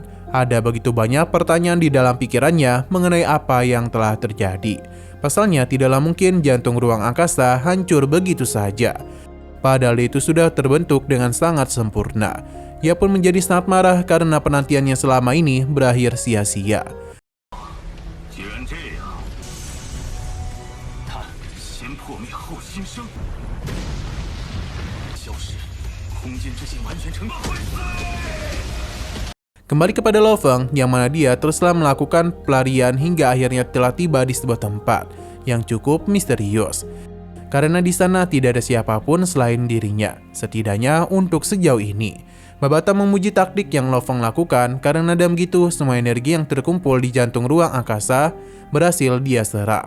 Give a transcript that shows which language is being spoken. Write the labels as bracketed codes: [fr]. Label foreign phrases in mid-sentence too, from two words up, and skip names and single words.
[id] Ada begitu banyak pertanyaan di dalam pikirannya mengenai apa yang telah terjadi. Pasalnya tidaklah mungkin jantung ruang angkasa hancur begitu saja. Padahal itu sudah terbentuk dengan sangat sempurna. Ia pun menjadi sangat marah karena penantiannya selama ini berakhir sia-sia. [zh] 既然这样，他先破灭后新生，消失，空间之心完全成功。 [id] Kembali kepada Lo Feng, yang mana dia teruslah melakukan pelarian hingga akhirnya telah tiba di sebuah tempat yang cukup misterius. Karena di sana tidak ada siapapun selain dirinya, setidaknya untuk sejauh ini. Babata memuji taktik yang Lo Feng lakukan karena dalam gitu semua energi yang terkumpul di jantung ruang angkasa berhasil dia serap.